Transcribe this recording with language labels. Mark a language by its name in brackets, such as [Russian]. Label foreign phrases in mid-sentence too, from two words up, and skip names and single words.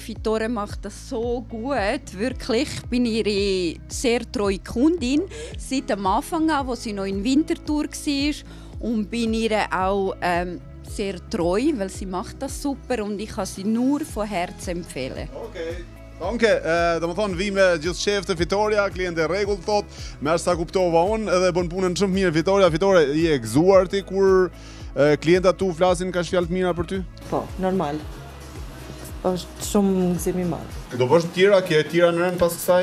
[German] Fitore macht das so gut. Wirklich, ich bin ihre sehr treue Kundin. Seit dem Anfang an, als sie noch in Winterthur war. Und bin ihr auch sehr treu, weil sie macht das super und ich kann sie nur von Herzen empfehlen. Okay. Danke, [Albanian] do më thonë vi me gjithë sheftë Fitoria, kliente rregull thot, me aq sa kuptova unë edhe bën punën shumë mirë Fitoria. Fitore, je e gëzuar ti kur klientat tu flasin kaq fjalë të mira për ty? Po, normal. Është shumë gëzim i madh. Do bësh tjera, ke tjera në rend pas kësaj?